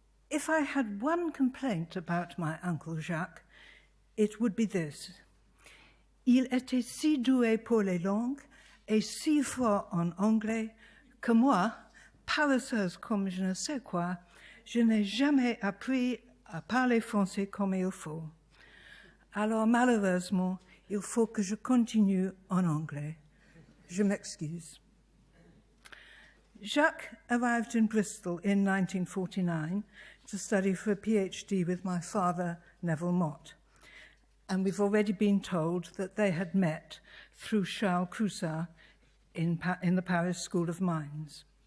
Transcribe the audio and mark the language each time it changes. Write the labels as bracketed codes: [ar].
[en] if I had one complaint about my uncle Jacques, it would be this. [fr] Il était si doué pour les langues et si fort en anglais que moi, paresseuse comme je ne sais quoi, je n'ai jamais appris à parler français comme il faut. Alors malheureusement, il faut que je continue en anglais. Je m'excuse. [en] Jacques arrived in Bristol in 1949 to study for a PhD with my father, Neville Mott. And we've already been told that they had met through Charles Croussard in the Paris School of Mines.